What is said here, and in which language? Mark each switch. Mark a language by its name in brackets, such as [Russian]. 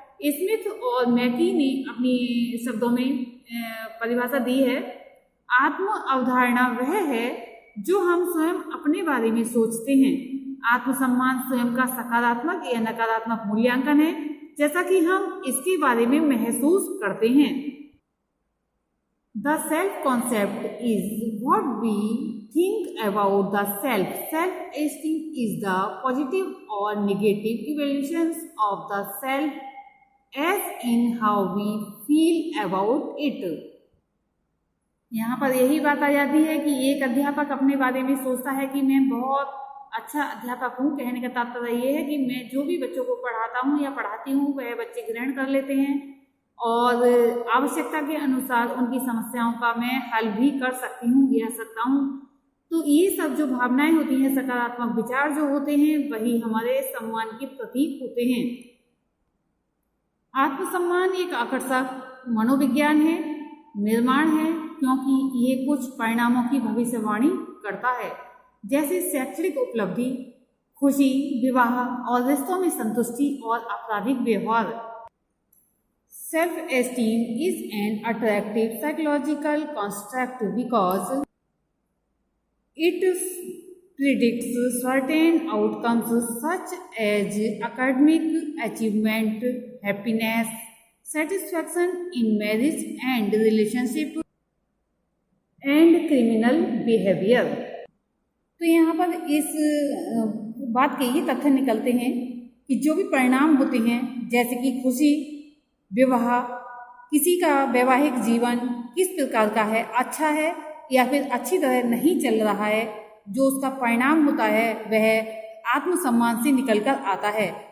[Hindi] Smith और मैकी ने अपनी शब्दों में परिभाषा दी है, आत्म अवधारणा वह है जो हम स्वयं अपने बारे में सोचते हैं। आत्मसम्मान स्वयं का सकारात्मक या नकारात्मक मूल्यांकन है, जैसा कि हम इसके बारे में महसूस करते हैं। [English] The self concept is what we think about the self. Self-esteem is the positive or negative evaluations of the self as in how we feel about it. [Hindi] यहाँ पर यही बात आ जाती है कि एक अध्यापक अपने बारे में सोचता है कि मैं बहुत अच्छा अध्यापक हूँ। कहने का तात्पर्य ये है कि मैं जो भी बच्चों को पढ़ाता हूँ या पढ़ाती हूँ वह बच्चे ग्रहण कर लेते हैं और आवश्यकता के अनुसार उनकी समस्याओं का मैं हल भी कर सकती हूँ या सकता हूँ। तो ये सब जो भावनाएं होती हैं, सकारात्मक विचार जो होते हैं, वही हमारे सम्मान के प्रतीक होते हैं। आत्मसम्मान एक आकर्षक मनोविज्ञान है, निर्माण है, क्योंकि ये कुछ परिणामों की भविष्यवाणी करता है, जैसे शैक्षणिक उपलब्धि, खुशी, विवाह और रिश्तों में संतुष्टि और आपराधिक व्यवहार। [English] Self-esteem is an attractive psychological construct because it predicts certain outcomes such as academic achievement, happiness, satisfaction in marriage and relationship, and criminal behavior. [Hindi] तो यहाँ पर इस बात के ये तथ्य निकलते हैं कि जो भी परिणाम होते हैं, जैसे कि खुशी, विवाह, किसी का वैवाहिक जीवन किस प्रकार का है, अच्छा है या फिर अच्छी तरह नहीं चल रहा है, जो उसका परिणाम होता है वह आत्मसम्मान से निकल कर आता है।